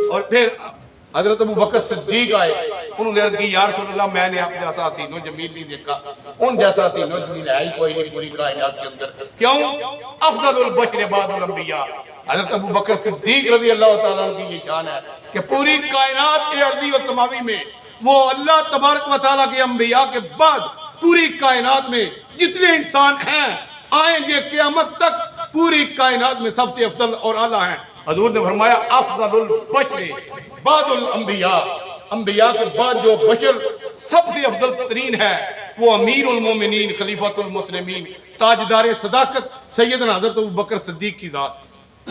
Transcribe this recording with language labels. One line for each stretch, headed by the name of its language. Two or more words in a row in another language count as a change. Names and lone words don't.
Urdu: اور پھر حضرت ابو بکر صدیق آئے، انہوں نے عرض کی
Arabic: یا رسول اللہ
Urdu: میں نے آپ جیسا حسین و جمیل نہیں دیکھا، ان جیسا حسین و جمیل ہے ہی کوئی نہیں پوری کائنات کے اندر، کیوں؟
Arabic: افضل البشر بعد الانبیاء،
Urdu: حضرت ابو بکر صدیق
Arabic: رضی اللہ تعالیٰ عنہ
Urdu: کی یہ شان ہے کہ پوری کائنات کے ارضی و تمامی میں وہ اللہ تبارک و تعالیٰ کے انبیاء کے بعد پوری کائنات میں جتنے انسان ہیں آئیں گے قیامت تک پوری کائنات میں سب سے افضل اور اعلیٰ ہیں۔ حضور نے فرمایا
Arabic: افضل البشر بعد الانبیاء،
Urdu: انبیاء کے بعد جو بشر سب سے افضل ترین ہے وہ
Arabic: امیر المومنین خلیفۃ المسلمین
Urdu: تاجدار صداقت سیدنا حضرت ابو بکر صدیق کی ذات۔